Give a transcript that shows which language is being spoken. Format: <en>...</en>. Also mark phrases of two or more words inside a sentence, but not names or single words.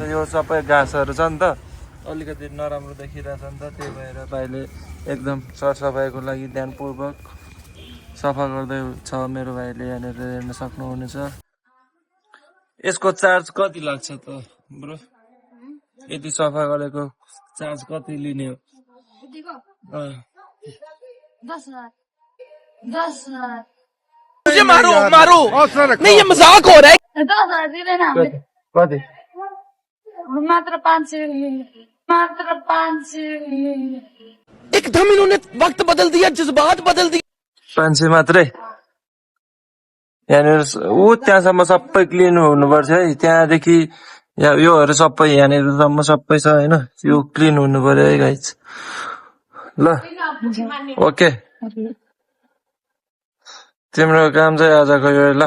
<ne>यो सबै घाँसहरू छ नि त, अलिकति नराम्रो देखिरहेछ नि त, त्यही भएर भाइले एकदम सरसफाइको लागि ध्यानपूर्वक सफा गर्दै छ मेरो भाइले। यहाँनिर हेर्न सक्नुहुनेछ। यसको चार्ज कति लाग्छ त ब्रो? यति सफा गरेको चार्ज कति लिने हो?</ne> <hi>10,000 मुझे मारो नहीं, ये मजाक हो रहा है। 10,000 दे देना हमें।</hi> <ne>कति मात्र 500 मात्र 500</ne> <hi>एकदम इन्होंने वक्त बदल दिया जज्बात बदल दिए</hi> <ne>500 मात्रै यहाँनिर त्यहाँसम्म सबै क्लिन हुनुपर्छ है त्यहाँदेखि योहरू सबै यहाँनिरसम्म सबै छ होइन यो क्लिन हुनु पर्यो है गाइज ल ओके तिम्रो काम चाहिँ आजको यो ल</ne>